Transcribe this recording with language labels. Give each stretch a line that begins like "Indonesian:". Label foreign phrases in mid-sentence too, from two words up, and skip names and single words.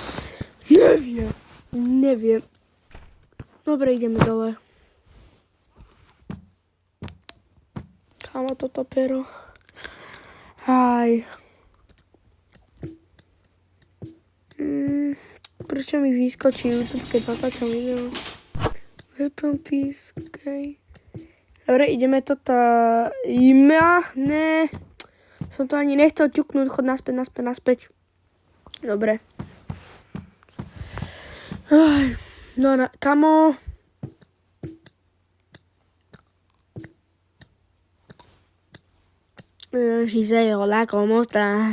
Slovak: Neviem. Dobre, ideme dole. Kámo, toto pero. Prečo mi vyskočí YouTube, keď natáčam video?
English: Welcome, peace,
Slovak: okay. Dobre, ideme to Ne. Som to ani nechcel ťuknúť, chod naspäť. Dobre. No, kamo.
Spanish: Šise, hola, ¿cómo está?